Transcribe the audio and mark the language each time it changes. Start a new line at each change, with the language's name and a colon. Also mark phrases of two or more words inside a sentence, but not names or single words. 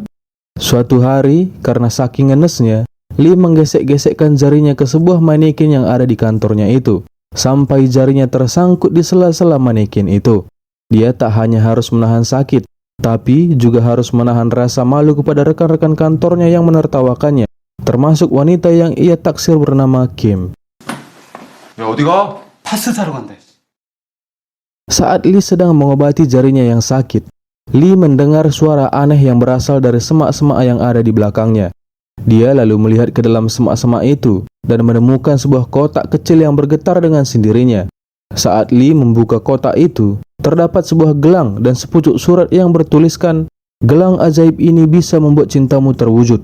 Indonesian: Suatu hari, karena saking ngenesnya, Lee menggesek-gesekkan jarinya ke sebuah manekin yang ada di kantornya itu, sampai jarinya tersangkut di sela-sela manekin itu. Dia tak hanya harus menahan sakit, tapi juga harus menahan rasa malu kepada rekan-rekan kantornya yang menertawakannya, termasuk wanita yang ia taksir bernama Kim.
Korean: 야, 어디가? 파스 사러 간대.
Indonesian: Saat Lee sedang mengobati jarinya yang sakit, Lee mendengar suara aneh yang berasal dari semak-semak yang ada di belakangnya. Dia lalu melihat ke dalam semak-semak itu dan menemukan sebuah kotak kecil yang bergetar dengan sendirinya. Saat Lee membuka kotak itu, terdapat sebuah gelang dan sepucuk surat yang bertuliskan, "Gelang ajaib ini bisa membuat cintamu terwujud.